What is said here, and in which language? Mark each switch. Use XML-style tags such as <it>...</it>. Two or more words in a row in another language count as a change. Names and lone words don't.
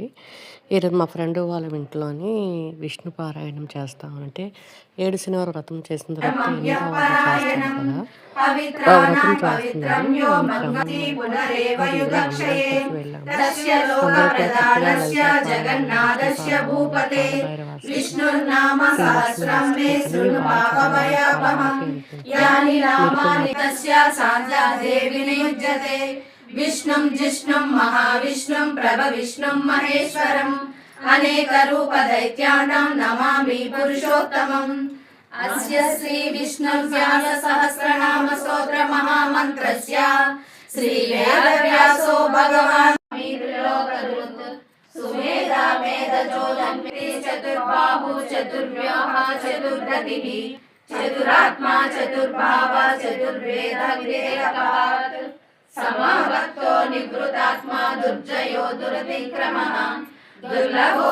<te>ఈరోజు మా ఫ్రెండ్ వాళ్ళ ఇంట్లోని విష్ణు పారాయణం చేస్తామంటే 7 శనివారం వ్రతం చేసిన తర్వాత 8వ వారం చేస్తాం కదా, ఆ వ్రతం చేస్తున్నాడు. దాని క్రమంలో అది ఇలా అందరం కలిసి వెళ్ళాము. అందరూ కూడా చక్కగా లలితా పారాయణం, విష్ణు పారాయణం, కాలభైరవాష్టకం, శ్రీలక్ష్మీ అష్టకం అన్నీ బాగా చదవడానికి</te> <sa>विष्णुं जिष्णुं महाविष्णुं प्रभविष्णुं महेश्वरम् अनेक रूप दैत्यानां नमामि पुरुषोत्तमम्। अस्य श्री विष्णु व्यास सहस्रनाम स्तोत्र महामन्त्रस्य श्री वेदव्यासो भगवान् सुमेधा मेधजो जन्मे चतुर्बाहु चतुर्व्यूह चतुर्गतिः चतुरात्मा चतुर्भाव चतुर्वेद विवेकपात् समभक्तो निवृतात्मा दुर्जयो दुरतिक्रमः दुर्लभो</sa>